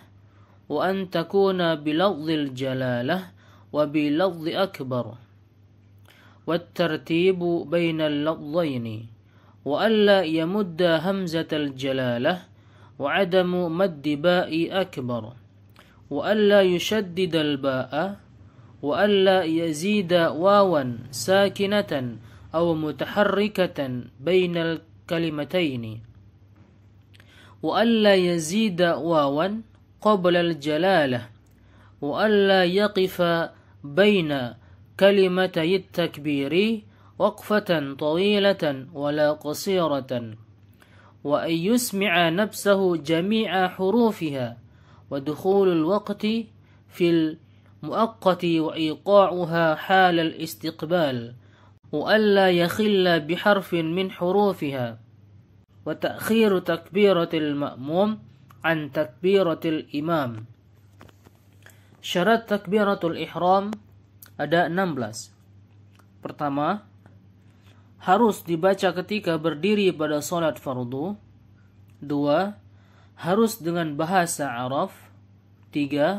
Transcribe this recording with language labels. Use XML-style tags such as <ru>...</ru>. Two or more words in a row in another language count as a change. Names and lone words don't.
<ar>وأن تكون بلفظ الجلالة وبلفظ أكبر والترتيب بين اللفظين وألا يمد همزة الجلالة وعدم مد باء أكبر وألا يشدد الباء وألا يزيد واوا ساكنة أو متحركة بين الكلمتين وألا يزيد واوا قبل الجلالة وألا يقف بين كلمتي التكبير وقفة طويلة ولا قصيرة وأن يسمع نفسه جميع حروفها ودخول الوقت في المؤقت وإيقاعها حال الاستقبال وألا يخل بحرف من حروفها وتأخير تكبيرة المأموم عن تكبيرة الإمام.</ar> <id>Syarat</id> <ar>تكبيرة الإحرام</ar> <id>ada 16. Pertama, harus dibaca ketika berdiri pada salat fardu. 2. Harus dengan bahasa Arab. 3.</id>